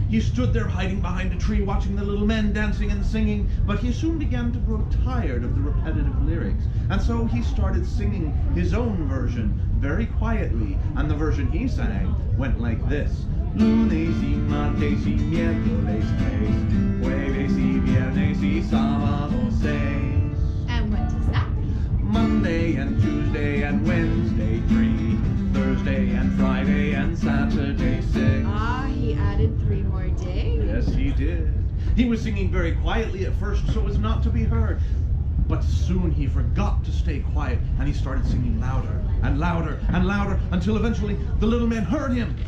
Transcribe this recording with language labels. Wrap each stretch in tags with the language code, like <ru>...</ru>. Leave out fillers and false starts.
<en>He stood there hiding behind a tree watching the little men dancing and singing, but he soon began to grow tired of the repetitive lyrics. And so he started singing his own version very quietly, and the version he sang went like this.</en> <es>Lunes y martes y miércoles tres. Jueves y viernes y sábado seis.</es> <en>And what does that mean? Monday and Tuesday and Wednesday 3. Thursday and Friday and Saturday 6. Ah, he added 3 more days. Yes, he did. He was singing very quietly at first so as not to be heard. But soon he forgot to stay quiet, and he started singing louder and louder and louder until eventually the little men heard him.</en>